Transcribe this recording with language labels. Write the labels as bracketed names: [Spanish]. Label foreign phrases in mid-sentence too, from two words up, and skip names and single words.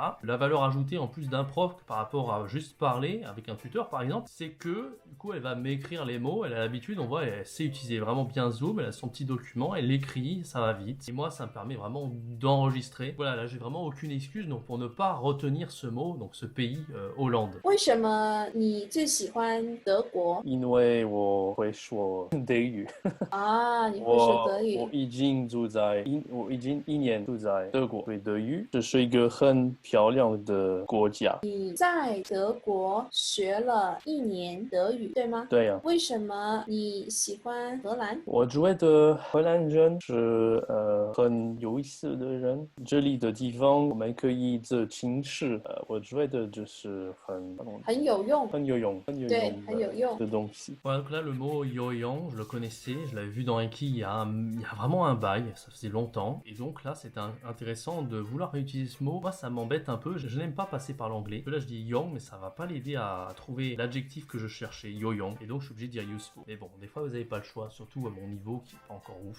[French] La valeur ajoutée en plus d'un prof par rapport à juste parler avec un tuteur par exemple, c'est que du coup, elle va m'écrire les mots, elle a l'habitude, on voit, elle sait utiliser vraiment bien Zoom, elle a son petit document, elle l'écrit, ça va vite. Et moi, ça me permet vraiment d'enregistrer. Voilà, là, j'ai vraiment aucune excuse donc pour ne pas retenir ce mot, donc ce pays Hollande. [Chinese] 为什么你最喜欢德国？因为我会说德语。啊，你会说德语。我已经住我已经1年住在德国，对德语，这是一个很漂亮的国家。你在德国学了1年德语，对吗？对呀。为什么你喜欢荷兰？我觉得荷兰人是很有意思的人，这里的地方我们可以做轻视，我觉得就是很有用，对，很有用的东西。 [French] Voilà, donc là, le mot yoyang, je le connaissais, je l'avais vu dans Eki il y a vraiment un bail, ça faisait longtemps. Et donc là, c'est intéressant de vouloir réutiliser ce mot. Moi, ça m'embête un peu, je n'aime pas passer par l'anglais. Là, je dis yang, mais ça va pas l'aider à trouver l'adjectif que je cherchais, yoyang. Et donc, je suis obligé de dire useful. Mais bon, des fois, vous n'avez pas le choix, surtout à mon niveau qui est pas encore ouf.